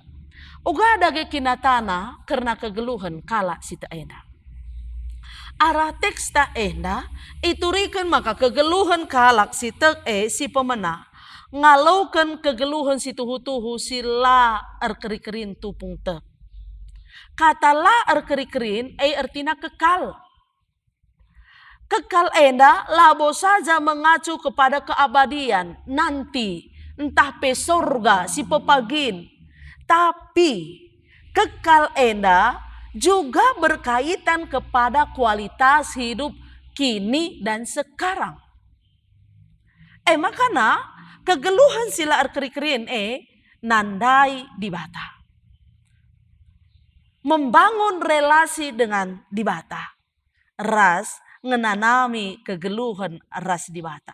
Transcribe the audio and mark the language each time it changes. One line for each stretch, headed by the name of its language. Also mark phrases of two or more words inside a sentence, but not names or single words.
Batak Karo: Uga dage kinatana karena kegeluhan kalak sita enda. Arah teks ta enda iturikan maka kegeluhan kalak sita si pemena. Ngalaukan kegeluhan si tuhu-tuhu sila erkeri-kerin tupung tek. Kata la erkeri-kerin artinya kekal.
Indonesian: Kekal
Batak Karo: enda labo
Indonesian: saja mengacu kepada keabadian nanti entah pe surga
Batak Karo: si pepagin.
Indonesian: Tapi kekal enda juga berkaitan kepada kualitas hidup kini dan sekarang.
Batak Karo: Makana kegeluhan sila erkeri-kerin nandai di bata.
Indonesian: Membangun relasi dengan di bata.
Batak Karo: Ras ngenanami kegeluhan ras di bata.